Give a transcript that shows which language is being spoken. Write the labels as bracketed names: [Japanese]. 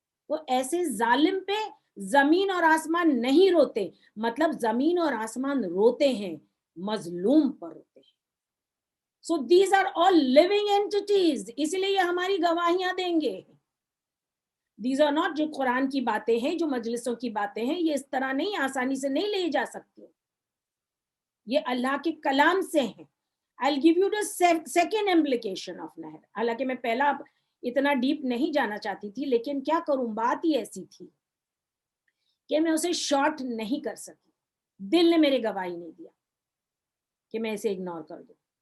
[Urdu] تو ایسے ظالم پہ زمین اور آسمان نہیں روتے, مطلب زمین اور آسمان روتے ہیں, مظلوم پر روتے ہیں. [English] so these are all living entities, [Urdu] اس لیے یہ ہماری گواہیاں دیں گے. [English] these are not, [Urdu] جو قرآن کی باتیں ہیں, جو مجلسوں کی باتیں ہیں, یہ اس طرح نہیں, آسانی سے نہیں لے جا سکتی. یہ اللہ کے کلام سے ہیں. [English] I'll give you the second implication of نہر. [Urdu] حالانکہ میں پہلا اتنا ڈیپ نہیں جانا چاہتی تھی, لیکن کیا کروں, بات ہی ایسی تھی کہ میں اسے شارٹ نہیں کر سکی. دل نے میرے گواہی نہیں دیا کہ میں اسے اگنور کر دوں.